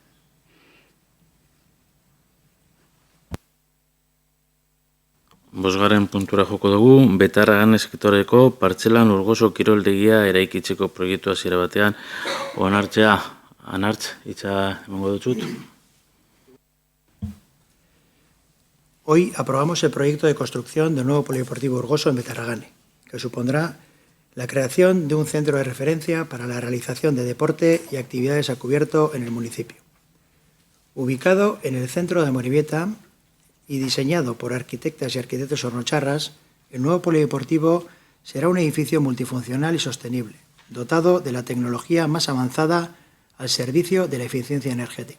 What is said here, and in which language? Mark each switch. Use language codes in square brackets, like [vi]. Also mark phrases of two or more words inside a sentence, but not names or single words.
[eu] Bosgarren puntura joko dugu, Betarragan eskitoreko partzelan Urgoso kiroldegia eraikitzeko proiektu hasiera batean onartzea. Anartz, hitza emango dutxut. [es] Hoy aprobamos el proyecto de construcción del nuevo polideportivo Urgoso en Betarragane, que supondrá la creación de un centro de referencia para la realización de deporte y actividades a cubierto en el municipio. Ubicado en el centro de Amorebieta y diseñado por arquitectas y arquitectos hornocharras, el nuevo polideportivo será un edificio multifuncional y sostenible, dotado de la tecnología más avanzada al servicio de la eficiencia energética.